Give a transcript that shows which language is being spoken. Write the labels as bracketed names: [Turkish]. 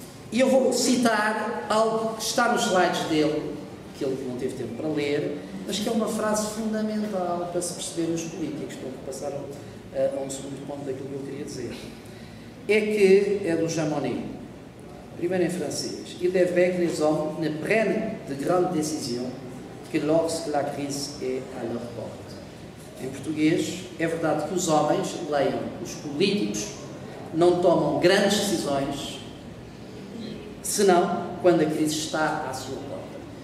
[Portuguese] E eu vou citar algo que está nos slides dele, que ele não teve tempo para ler, mas que é uma frase fundamental para se perceber os políticos, para passar a um segundo ponto daquilo que eu queria dizer. É que é do Jean Monnet, primeiro em francês. [French] Il est vrai que les hommes ne prennent de grandes décisions que lorsque la crise est à leur porte. [Portuguese] Em português, é verdade que os homens, leiam, os políticos, não tomam grandes decisões senão quando a crise está à sua porta.